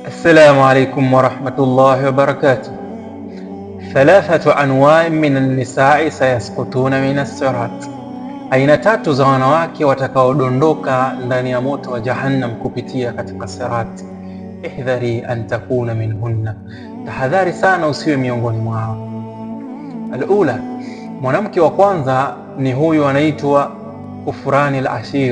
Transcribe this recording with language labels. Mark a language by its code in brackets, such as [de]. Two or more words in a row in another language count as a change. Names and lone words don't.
[ar] السلام عليكم ورحمة الله وبركاته. 3 أنواع من النساء سيسقطون من الصراط. [sw] Aina 3 za wanawake watakaodondoka ndani ya moto wa Jahannam kupitia katika sirat. [ar] احذري أن تكوني منهن, [sw] tahadhari sana usiwe miongoni mwao. Alula, mwanamke wa kwanza ni huyu anaitwa [ar] كفران العشير.